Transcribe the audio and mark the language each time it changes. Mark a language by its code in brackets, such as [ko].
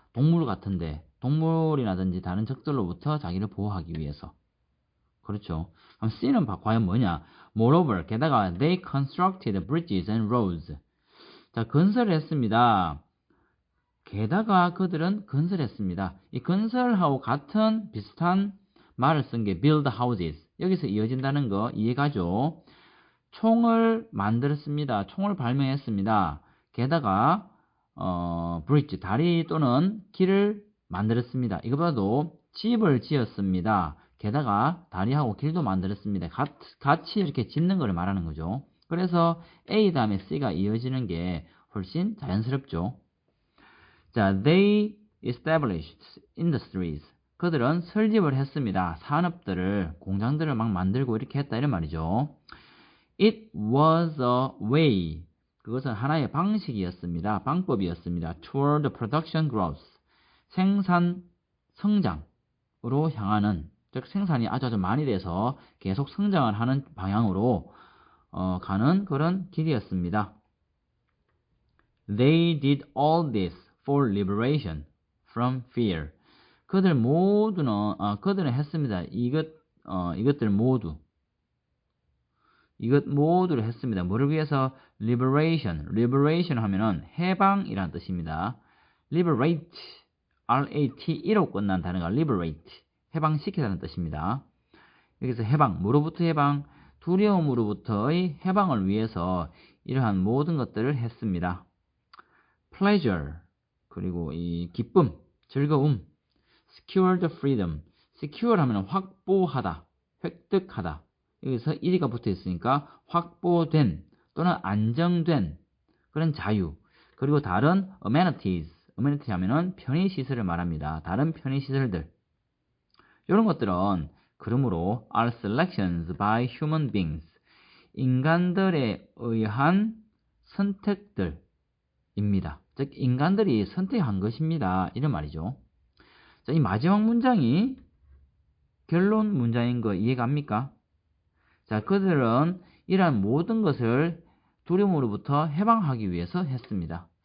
[ko] 동물 같은데, 동물이라든지 다른 적들로부터 자기를 보호하기 위해서. 그렇죠. 그럼 C는 과연 뭐냐? [en] Moreover, [ko] 게다가 [en] they constructed bridges and roads. [ko] 자, 건설을 했습니다. 게다가 그들은 건설했습니다. 이 건설하고 같은 비슷한 말을 쓴 게 build houses. 여기서 이어진다는 거 이해가죠? 총을 만들었습니다. 총을 발명했습니다. 게다가 bridge, 다리 또는 길을 만들었습니다. 이거보다도 집을 지었습니다. 게다가 다리하고 길도 만들었습니다. 같이 이렇게 짓는 걸 말하는 거죠. 그래서 A 다음에 C가 이어지는 게 훨씬 자연스럽죠. [en] 자, they established industries. [ko] 그들은 설립을 했습니다. 산업들을, 공장들을 막 만들고 이렇게 했다 이런 말이죠. [en] It was a way. [ko] 그것은 하나의 방식이었습니다. 방법이었습니다. [en] Toward production growth. [ko] 생산 성장으로 향하는, 즉 생산이 아주 많이 돼서 계속 성장을 하는 방향으로 가는 그런 길이었습니다. [en] They did all this for liberation from fear. [ko] 그들 모두는 그들은 했습니다. 이것들 모두 이것 모두를 했습니다. 뭐를 위해서? liberation 하면은 해방이라는 뜻입니다. liberate RATE로 끝난 단어가 liberate 해방시키다는 뜻입니다. 여기서 해방, 뭐로부터 해방? 두려움으로부터의 해방을 위해서 이러한 모든 것들을 했습니다. pleasure 그리고 이 기쁨, 즐거움. [en] secure the freedom. [ko] secure 하면 확보하다, 획득하다. 여기서 이가 붙어 있으니까 확보된 또는 안정된 그런 자유. 그리고 다른 amenities. amenities 하면은 편의시설을 말합니다. 다른 편의시설들. 이런 것들은 그러므로 [en] are selections by human beings. [ko] 인간들에 의한 선택들입니다. 즉 인간들이 선택한 것입니다. 이런 말이죠. 자, 이 마지막 문장이 결론 문장인 거 이해갑니까? 자, 그들은 이러한 모든 것을 두려움으로부터 해방하기 위해서 했습니다.